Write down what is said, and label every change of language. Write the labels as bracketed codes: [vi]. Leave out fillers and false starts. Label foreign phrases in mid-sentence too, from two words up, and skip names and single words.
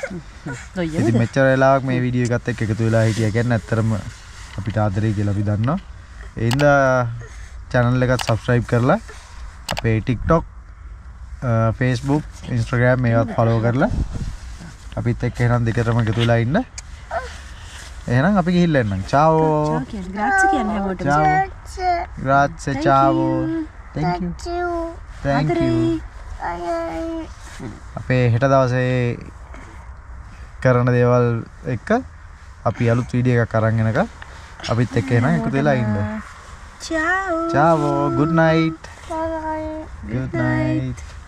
[si] ඉතින් මෙච්චර වෙලාවක් මේ වීඩියෝ එකත් එක්ක එකතු වෙලා හිටියා කියන්නේ ඇත්තටම අපිට ආදරේ කියලා අපි දන්නවා. ඒ හින්දා channel එකත් subscribe කරලා අපේ TikTok, Facebook, Instagram මේවත් follow කරලා අපිත් එක්ක එහෙනම් දෙකටම එකතු වෙලා ඉන්න. එහෙනම් අපි ගිහිල්ලා එන්නම්. [it] ciao. [si] Grazie කියන්නේ හැමෝටම. [it] Ciao. Grazie, ciao. [en] Thank you. Thank you. [si] අපේ හෙට දවසේ කරන දේවල් එක්ක අපි අලුත් වීඩියෝ එකක් අරන් එනක අපිත් එක්ක එහෙනම් එකතු වෙලා ඉන්න. [it] Ciao. Ciao. [en] Good night. Good night.